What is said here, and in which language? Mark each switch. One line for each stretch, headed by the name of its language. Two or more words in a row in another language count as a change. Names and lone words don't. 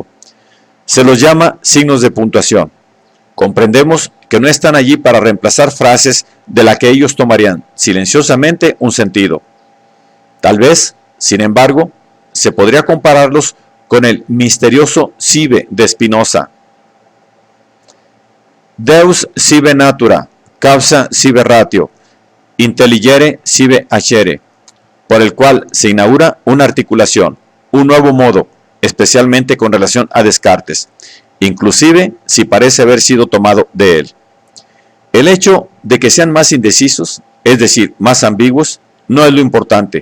Spanish: Se los llama signos de puntuación. Comprendemos que no están allí para reemplazar frases de las que ellos tomarían silenciosamente un sentido. Tal vez, sin embargo, se podría compararlos con el misterioso sive de Spinoza.
Latin: Deus sive natura, causa sive ratio, intelligere sive hacere,
Spanish: por el cual se inaugura una articulación, un nuevo modo, especialmente con relación a Descartes, inclusive si parece haber sido tomado de él. El hecho de que sean más indecisos, es decir, más ambiguos, no es lo importante.